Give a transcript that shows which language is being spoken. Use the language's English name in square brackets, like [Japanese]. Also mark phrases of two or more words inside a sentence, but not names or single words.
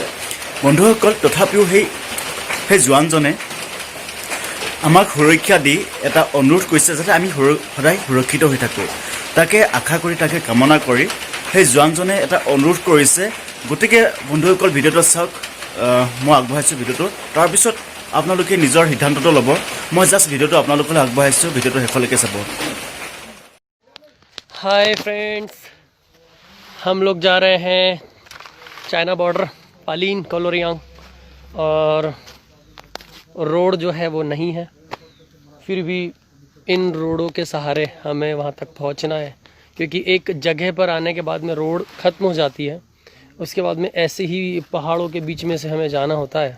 [Assamese] বন্ধুসকল, তথাপিও সেই জোৱানজনে আমাক সুৰক্ষা দি এটা অনুৰোধ কৰিছে যাতে আমি সদায় সুৰক্ষিত হৈ থাকোঁ। তাকে আশা কৰি, তাকে কামনা কৰি সেই জোৱানজনে এটা অনুৰোধ কৰিছে। গতিকে বন্ধুসকল, ভিডিঅ'টো চাওক। মই আগবঢ়াইছোঁ ভিডিঅ'টো, তাৰপিছত আপোনালোকে নিজৰ সিদ্ধান্তটো ল'ব। মই জাষ্ট ভিডিঅ'টো আপোনালোকলৈ আগবঢ়াইছোঁ, ভিডিঅ'টো শেষলৈকে চাব। [English] hi friends, [Hindi] हम लोग जा रहे हैं चाइना बॉर्डर पालीन कोलोरियांग, और रोड जो है वो नहीं है, फिर भी इन रोडों के सहारे हमें वहाँ तक पहुँचना है, क्योंकि एक जगह पर आने के बाद में रोड ख़त्म हो जाती है, उसके बाद में ऐसे ही पहाड़ों के बीच में से हमें जाना होता है।